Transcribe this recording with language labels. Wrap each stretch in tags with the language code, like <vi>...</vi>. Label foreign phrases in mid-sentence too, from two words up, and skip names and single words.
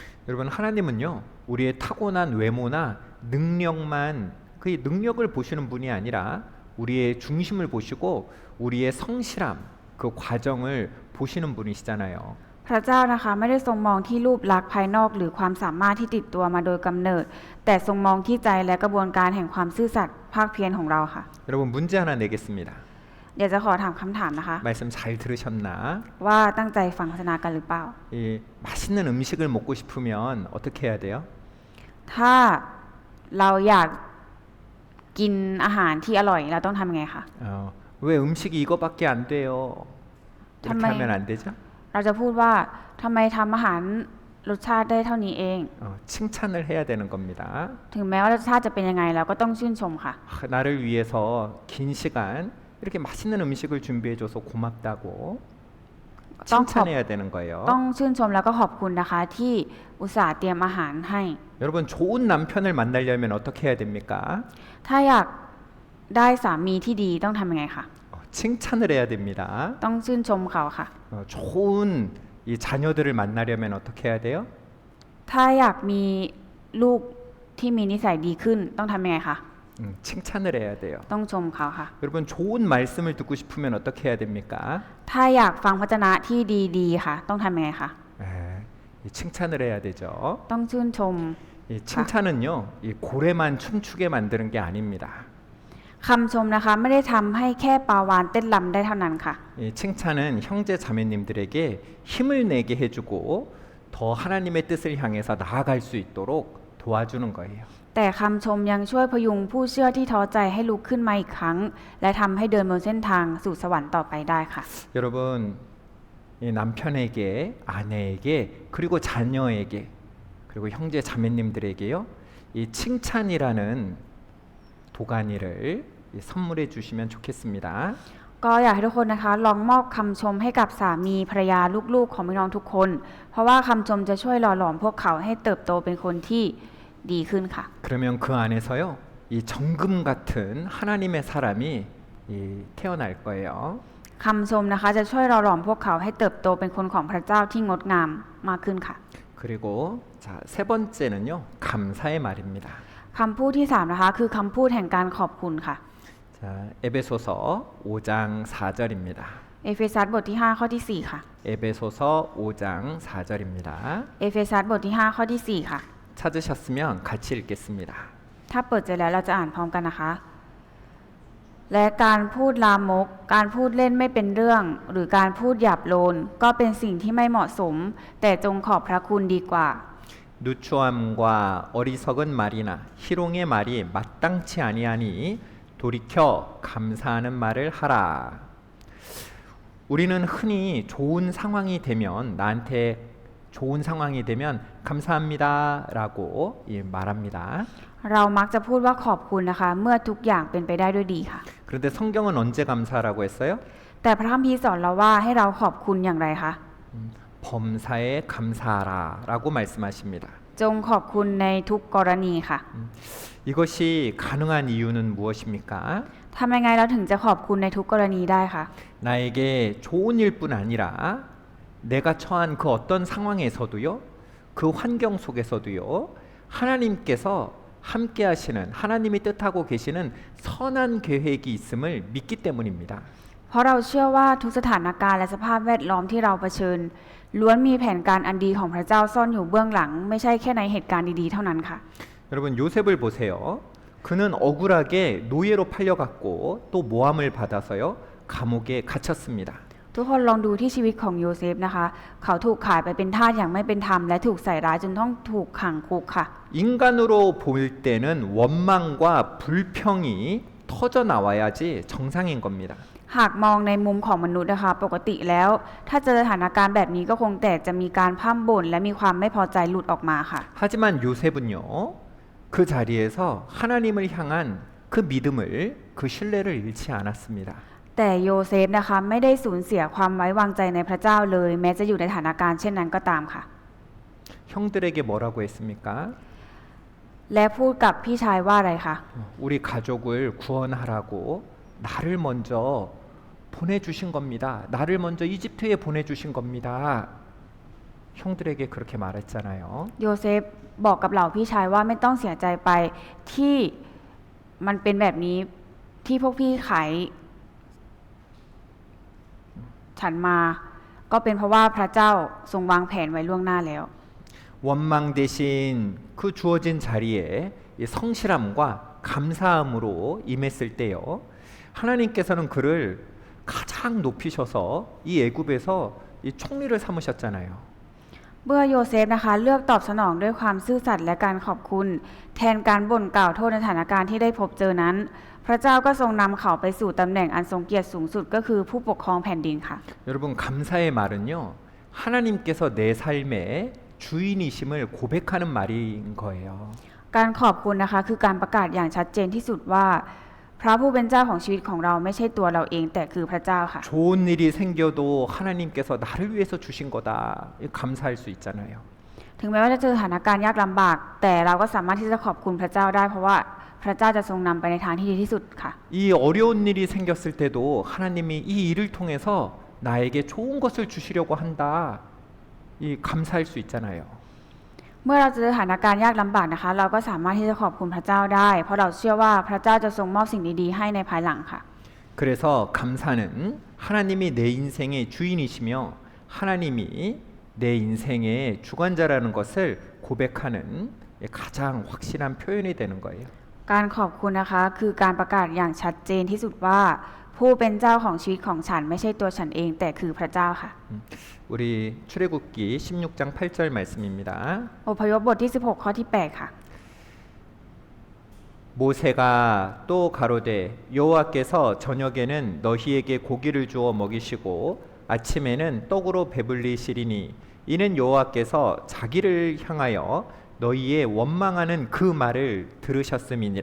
<ko>여러분, 하나님은요, 우리의 타고난 외모나 능력만 그 능력을 보시는 분이 아니라 우리의 중심을 보시고 우리의 성실함 그 과정을 보시는 분이시잖아요.</ko> <th>พระเจ้านะคะไม่ได้ทรงมองที่รูปลักษณ์ภายนอกหรือความสามารถที่ติดตัวมาโดยกำเนิดแต่ทรงมองที่ใจและกระบวนการแห่งความซื่อสัตย์ภาคเพียรของเราค่ะ</th> <ko>여러분 문제 하나 내겠습니다.</ko> <th>เดี๋ยวจะขอถามคำถามนะคะ</th> <ko>말씀 잘 들으셨나?</ko> <th>ว่าตั้งใจฟังพระนากันหรือเปล่า</th> <ko>이 맛있는 음식을 먹고 싶으면 어떻게 해야 돼요?</ko> <th>ถ้าเราอยากกินอาหารที่อร่อยเราต้องทำยังไงคะ</th> <ko>왜 음식이 이거밖에 안 돼요? 이렇게 정말- 하면 안 되죠?</ko> <th>เราจะพูดว่าทำไมทำอาหารรสชาติได้เท่านี้เอง</th> <ko>칭찬을 해야 되는 겁니다.</ko> <th>ถึงแม้ว่ารสชาติจะเป็นยังไงเราก็ต้องชื่นชมค่ะ</th> <ko>나를 위해서 긴 시간 이렇게 맛있는 음식을 준비해줘서 고맙다고 칭찬해야 되는 거예요.</ko> <th>ต้องชื่นชมแล้วก็ขอบคุณนะคะ ที่อุตส่าห์เตรียมอาหารให้</th> <ko>여러분 좋은 남편을 만나려면 어떻게 해야 됩니까?</ko> <th>ถ้าอยากได้สามีที่ดีต้องทำยังไงคะ</th> <ko>칭찬을 해야 됩니다.</ko> <th>ต้องชื่นชมเขาค่ะ</th> <ko>좋은 이 자녀들을 만나려면 어떻게 해야 돼요?</ko> <th>ถ้าอยากมีลูกที่มีนิสัยดีขึ้นต้องทำยังไงคะ</th> <ko>칭찬을 해야 돼요.</ko> <th>ต้องชมเขาค่ะ</th> <ko>여러분 좋은 말씀을 듣고 싶으면 어떻게 해야 됩니까?</ko> <th>ถ้าอยากฟังพระวจนะที่ดีๆค่ะ ต้องทำยังไงคะ</th> <ko>이 칭찬을 해야 되죠.</ko> <th>ต้องชื่นชม</th> <ko>이 칭찬은요, 이 고래만 춤추게 만드는 게 아닙니다.</ko> <th>คำชมนะคะไม่ได้ทำให้แค่ปลาวานเต้นรำได้เท่านั้นค่ะ</th> <ko>이 칭찬은 형제 자매님들에게 힘을 내게 해주고 더 하나님의 뜻을 향해서 나아갈 수 있도록 도와주는 거예요.</ko> <th>แต่คำชมยังช่วยพยุงผู้เชื่อที่ท้อใจให้ลุกขึ้นมาอีกครั้ง และทำให้เดินบนเส้นทางสู่สวรรค์ต่อไปได้ค่ะ</th> <ko>여러분, 이 남편에게, 아내에게, 그리고 자녀에게, 그리고 형제 자매님들에게요, 이 칭찬이라는 도가니를 선물해 주시면 좋겠습니다.</ko> <th>ก็อยากให้ทุกคนนะคะลองมอบคำชมให้กับสามีภรรยาลูกๆของพี่น้องทุกคน เพราะว่าคำชมจะช่วยหล่อหลอมพวกเขาให้เติบโตเป็นคนที่ดีขึ้นค่ะ</th> <ko>그러면 그 안에서요, 이 정금 같은 하나님의 사람이 태어날 거예요.</ko> <th>คำชมนะคะจะช่วยหล่อหลอมพวกเขาให้เติบโตเป็นคนของพระเจ้าที่งดงามมากขึ้นค่ะ</th> <ko>그리고 자, 세 번째는요, 감사의 말입니다.</ko> <th>คำพูดที่3นะคะคือคำพูดแห่งการขอบคุณค่ะ</th> <ko>자, 에베소서 5장 4절입니다.</ko> <th>เอเฟซัสบทที่5ข้อที่4ค่ะ</th> <ko>에베소서 5장 4절입니다.</ko> <th>เอเฟซัสบทที่5ข้อที่4ค่ะ</th> <ko>찾으셨으면 같이 읽겠습니다.</ko> <th>ถ้าเปิดใจแล้วเราจะอ่านพร้อมกันนะคะ และการพูดลามก การพูดเล่นไม่เป็นเรื่อง หรือการพูดหยาบโลน ก็เป็นสิ่งที่ไม่เหมาะสม แต่จงขอบพระคุณดีกว่า</th> <ko>누추함과 어리석은 말이나 희롱의 말이 마땅치 아니하니 돌이켜 감사하는 말을 하라. 우리는 흔히 좋은 상황이 되면 나한테 좋은 상황이 되면 감사합니다라고 말합니다.</ko> <th>เรามักจะพูดว่าขอบคุณนะคะ เมื่อทุกอย่างเป็นไปได้ด้วยดีค่ะ</th> <ko>그런데 성경은 언제 감사하라고 했어요?</ko> <th>แต่พระคัมภีร์สอนเราว่าให้เราขอบคุณอย่างไรคะ</th> <ko>범사에 감사하라라고 말씀하십니다.</ko> <th>จงขอบคุณในทุกกรณีค่ะ</th> <ko>이것이 가능한 이유는 무엇입니까?</ko> <th>ทำยังไงเราถึงจะขอบคุณในทุกกรณีได้คะ</th> <ko>나에게 좋은 일뿐 아니라 내가 처한 그 어떤 상황에서도요, 그 환경 속에서도요, 하나님께서 함께 하시는 하나님이 뜻하고 계시는 선한 계획이 있음을 믿기 때문입니다.</ko> <th>เพราะเราเชื่อว่าทุกสถานการณ์และสภาพแวดล้อมที่เราเผชิญล้วนมีแผนการอันดีของพระเจ้าซ่อนอยู่เบื้องหลัง ไม่ใช่แค่ในเหตุการณ์ดีๆเท่านั้นค่ะ</th> <ko>여러분 요셉을 보세요. 그는 억울하게 노예로 팔려갔고 또 모함을 받아서요, 감옥에 갇혔습니다.</ko> <th>ทุกคนลองดูที่ชีวิตของโยเซฟนะคะ เขาถูกขายไปเป็นทาสอย่างไม่เป็นธรรมและถูกใส่ร้ายจนต้องถูกขังคุกค่ะ</th> <ko>인간으로 볼 때는 원망과 불평이 터져 나와야지 정상인 겁니다.</ko> <th>หากมองในมุมของมนุษย์นะคะ ปกติแล้ว ถ้าเจอสถานการณ์แบบนี้ก็คงแต่จะมีการพร่ำบ่นและมีความไม่พอใจหลุดออกมาค่ะ</th> <ko>하지만 요셉은요, 그 자리에서 하나님을 향한 그 믿음을, 그 신뢰를 잃지 않았습니다.</ko> <th>แต่โยเซฟนะคะไม่ได้สูญเสียความไว้วางใจในพระเจ้าเลย แม้จะอยู่ในสถานการณ์เช่นนั้นก็ตามค่ะ</th> <ko>형들에게 뭐라고 했습니까?</ko> <th>และพูดกับพี่ชายว่าอะไรคะ</th> <ko>우리 가족을 구원하라고 나를 먼저 보내주신 겁니다. 나를 먼저 이집트에 보내주신 겁니다. 형들에게 그렇게 말했잖아요.</ko> <th>โยเซฟบอกกับเหล่าพี่ชายว่าไม่ต้องเสียใจไปที่มันเป็นแบบนี้ที่พวกพี่ขายฉันมา ก็เป็นเพราะว่าพระเจ้าทรงวางแผนไว้ล่วงหน้าแล้ว</th> <ko>원망 대신 그 주어진 자리에 이 성실함과 감사함으로 임했을 때요. 하나님께서는 그를 가장 높이셔서 이 애굽에서 이 총리를 삼으셨잖아요.</ko> <th>เมื่อโยเซฟนะคะเลือกตอบสนองด้วยความซื่อสัตย์และการขอบคุณ แทนการบ่นกล่าวโทษในสถานการณ์ที่ได้พบเจอนั้น พระเจ้าก็ทรงนำเขาไปสู่ตำแหน่งอันทรงเกียรติสูงสุดก็คือผู้ปกครองแผ่นดินค่ะ</th> <ko>여러분 감사의 말은요. 하나님께서 내 삶의 주인이심을 고백하는 말인 거예요.</ko> <th>การขอบคุณนะคะคือการประกาศอย่างชัดเจนที่สุดว่า พระผู้เป็นเจ้าของชีวิตของเราไม่ใช่ตัวเราเองแต่คือพระเจ้าค่ะ</th> <ko>좋은 일이 생겨도 하나님께서 나를 위해서 주신 거다. 감사할 수 있잖아요.</ko> <th>ถึงแม้ว่าจะเจอสถานการณ์ยากลำบาก แต่เราก็สามารถที่จะขอบคุณพระเจ้าได้เพราะว่าพระเจ้าจะทรงนำไปในทางที่ดีที่สุดค่ะ</th> <ko>이 어려운 일이 생겼을 때도 하나님이 이 일을 통해서 나에게 좋은 것을 주시려고 한다. 이 감사할 수 있잖아요.</ko> <th>เมื่อเราเจอสถานการณ์ยากลำบากนะคะ เราก็สามารถที่จะขอบคุณพระเจ้าได้ เพราะเราเชื่อว่าพระเจ้าจะทรงมอบสิ่งดีๆให้ในภายหลังค่ะ</th> <ko>그래서 감사는 하나님이 내 인생의 주인이시며 하나님이 내 인생의 주관자라는 것을 고백하는 가장 확실한 표현이 되는 거예요.</ko> <th>การขอบคุณนะคะคือการประกาศอย่างชัดเจนที่สุดว่า ผู้เป็นเจ้าของชีวิตของฉันไม่ใช่ตัวฉันเองแต่คือพระเจ้าค่ะ</th> <ko>우리 출애굽기 16장 8절 말씀입니다.</ko> <th>อพยพบทที่ 16 ข้อที่ 8 ค่ะ</th> <ko>모세가 또 가로되 여호와께서 저녁에는 너희에게 고기를 주어 먹이시고 아침에는 떡으로 배불리시리니 이는 여호와께서 자기를 향하여 너희의 원망하는 그 말을 들으셨음이니라.</ko>